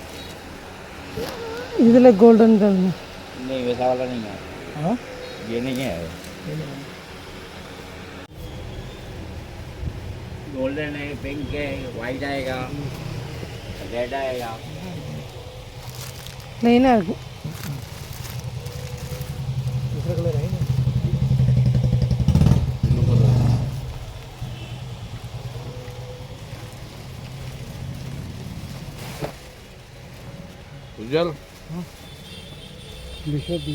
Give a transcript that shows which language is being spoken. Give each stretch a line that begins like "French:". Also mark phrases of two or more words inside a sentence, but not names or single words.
Tamil: இதுல
English: golden color
Hindi: नहीं वैसा वाला नहीं है हाँ ये नहीं है गोल्डन है पिंक है वाइट आएगा रेड आएगा
Tamil: லைனா இருக்கு
Hindi: दूसरा कलर है ना उज्जवल बिल्कुल